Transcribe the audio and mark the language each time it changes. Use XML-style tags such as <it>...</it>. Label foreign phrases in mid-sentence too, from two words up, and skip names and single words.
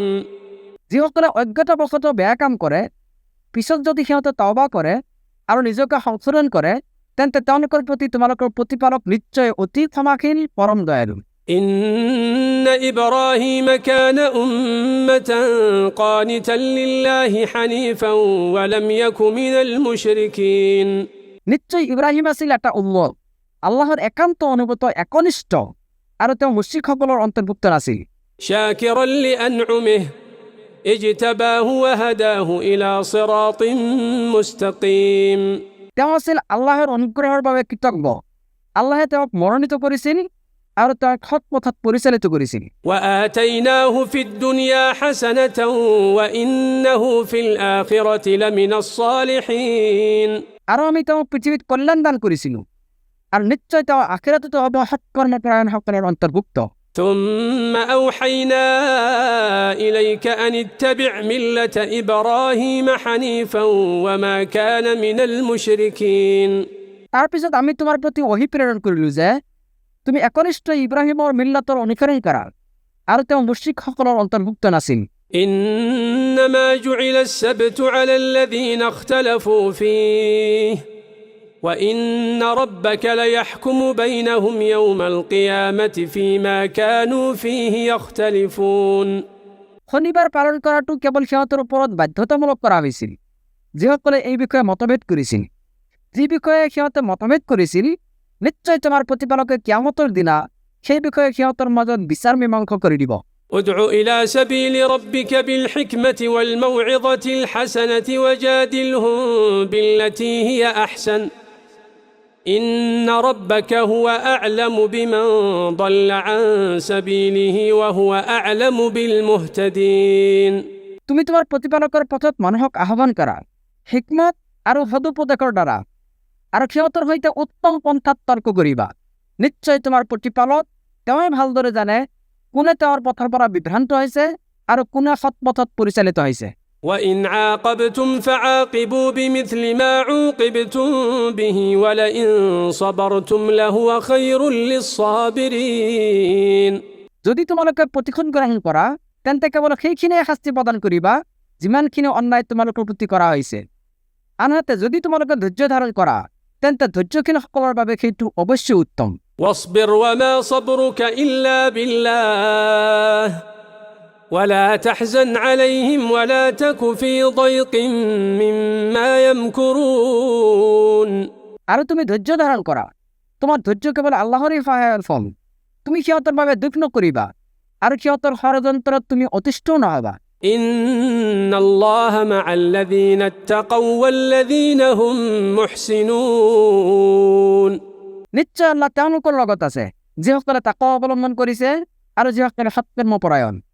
<as>যিসকলে অজ্ঞতাবশতঃ বেয়া কাম কৰে পিছত যদি সিহঁতে তওবা কৰে আৰু নিজকে সংশোধন কৰে তেন্তে তেওঁলোকৰ প্ৰতি তোমালোকৰ প্ৰতিপালক নিশ্চয় অতি ক্ষমাশীল পৰম দয়ালু।</as> <ar>إن إبراهيم كان أمة قانتا لله حنيفا ولم يك من المشركين</ar> <as>নিশ্চয় ইব্ৰাহিম আছিল এটা উম্মত, আল্লাহৰ একান্ত অনুগত একনিষ্ঠ, আৰু তেওঁ মুশ্ৰিকসকলৰ অন্তৰ্ভুক্ত নাছিল।</as> <ar>شاكرا لأنعمه اجتباه وهداه إلى صراط مستقيم</ar> <as>তেওঁ আছিল আল্লাহৰ অনুগ্ৰহৰ বাবে কৃতজ্ঞ, আল্লাহে তেওঁক মনোনীত কৰিছিল আৰু তেওঁক সৎ পথত পৰিচালিত কৰিছিল।</as> <ar>وآتيناه في الدنيا حسنة وإنه في الآخرة لمن الصالحين</ar> <as>আৰু আমি তেওঁক পৃথিৱীত কল্যাণ দান কৰিছিলোঁ আৰু নিশ্চয় তেওঁ আখিৰাততো হ'ব সৎকৰ্মপৰায়ণসকলৰ অন্তৰ্ভুক্ত।</as> <ar>ثم أوحينا إليك أن اتبع ملة إبراهيم حنيفا وما كان من المشركين</ar> <as>তার পিছত আমি তোমাৰ প্ৰতি ওহী প্ৰেৰণ কৰিলো যে তুমি একনিষ্ঠ ইব্ৰাহিমৰ মিল্লাতৰ অনুসৰণ কৰা আৰু তেওঁ মুশ্ৰিকসকলৰ অন্তৰ্ভুক্ত নাছিল</as> <ar>إنما جعل السبت على الذين اختلفوا فيه وإن ربك ليحكم بينهم يوم القيامة فيما كانوا فيه يختلفون</ar> <as>শনিবাৰ পালন কৰাটো কেৱল সিহঁতৰ ওপৰত বাধ্যতামূলক কৰা হৈছিল যিসকলে এই বিষয়ে মতভেদ কৰিছিল যি বিষয়ে সিহঁতে মতভেদ কৰিছিল নিশ্চয় তোমাৰ প্ৰতিপালকে কিয়ামতৰ দিনা সেই বিষয়ে সিহঁতৰ মাজত বিচাৰ মীমাংসা কৰি দিব</as> <ar>ادع إلى سبيل ربك بالحكمة والموعظة الحسنة وجادلهم بالتي هي أحسن إن ربك هو أعلم بمن ضل عن سبيله وهو أعلم بالمهتدين</ar> <as>তুমি তোমাৰ প্ৰতিপালকৰ পথত মানুহক আহ্বান কৰা হিকমত আৰু সদুপদেশৰ দ্বাৰা আৰু সিহঁতৰ সৈতে উত্তম পন্থাত তৰ্ক কৰিবা নিশ্চয় তোমাৰ প্ৰতিপালক তেওঁই ভালদৰে জানে কোনে তেওঁৰ পথৰ পৰা বিভ্ৰান্ত হৈছে আৰু কোনে সৎ পথত পৰিচালিত হৈছে</as> <ar>وإن عاقبتم فعاقبوا بمثل ما عوقبتم به ولئن صبرتم لهو خير للصابرين</ar> <as>যদি তোমালোকে প্ৰতিশোধ গ্ৰহণ কৰা তেন্তে কেৱল সেইখিনিয়ে শাস্তি প্ৰদান কৰিবা যিমানখিনি অন্যায় তোমালোকৰ প্ৰতি কৰা হৈছে আনহাতে যদি তোমালোকে ধৈৰ্য ধাৰণ কৰা তেন্তে ধৈৰ্যশীলসকলৰ বাবে সেইটো অৱশ্যেই উত্তম</as> <ar>واصبر وما صبرك إلا بالله ولا تحزن عليهم ولا تك في ضيق مما يمكرون</ar> <as>আৰু তুমি ধৈৰ্য ধাৰণ কৰা তোমাৰ ধৈৰ্য কেৱল আল্লাহৰেই সহায়ৰ ফল তুমি সিহঁতৰ বাবে দুখ নকৰিবা আৰু সিহঁতৰ ষড়যন্ত্ৰত তুমি অতিষ্ঠ নহবা</as> <ar>إن الله مع الذين اتقوا والذين هم محسنون</ar> <as>নিশ্চয় আল্লাহ তেওঁলোকৰ লগত আছে যিসকলে তাকৱা অৱলম্বন কৰিছে আৰু যিসকলে সৎকৰ্মপৰায়ণ</as>